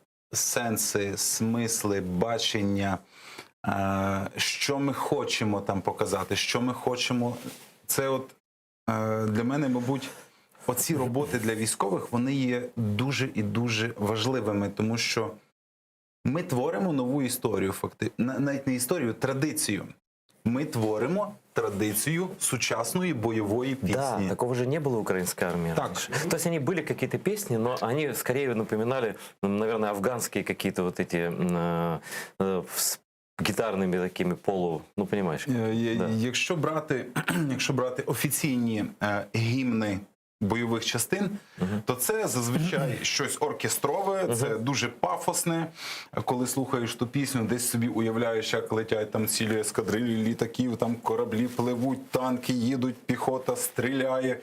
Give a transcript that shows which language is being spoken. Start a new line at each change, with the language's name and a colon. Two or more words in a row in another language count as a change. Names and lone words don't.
Ukrainian: Сенси, смисли, бачення, що ми хочемо там показати, що ми хочемо. Це от для мене, мабуть, оці роботи для військових, вони є дуже і дуже важливими, тому що ми творимо нову історію, навіть не історію, традицію.
Russian: Мы творимо традицию сучасной боевой песни. Да, такого же не было в украинской армии
Ukrainian: Так.
Russian: раньше. То есть они были какие-то песни, но они скорее напоминали, наверное, афганские какие-то вот эти с гитарными такими ну понимаешь. Да.
Ukrainian: Якщо брати офіційні гімни бойових частин, то це зазвичай щось оркестрове, це дуже пафосне. Коли слухаєш ту пісню, десь собі уявляєш, як летять там цілі ескадрилі літаків, там кораблі пливуть, танки їдуть, піхота стріляє.